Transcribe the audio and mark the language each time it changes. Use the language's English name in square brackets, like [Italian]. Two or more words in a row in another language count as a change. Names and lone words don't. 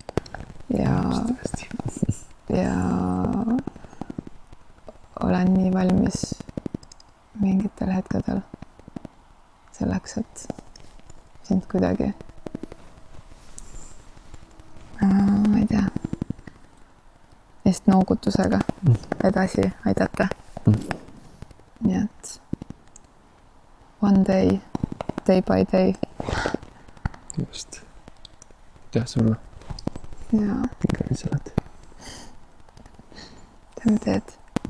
[Estonian] Ja olen nii valmis mingitel hetkedel selleks, et sind kuidagi ma ei tea, just noogutusega edasi aidata. Nii et [English] one day by day. [Estonian] Just. Tead sulle. Jaa. Mingi sa oled. Teeme teed.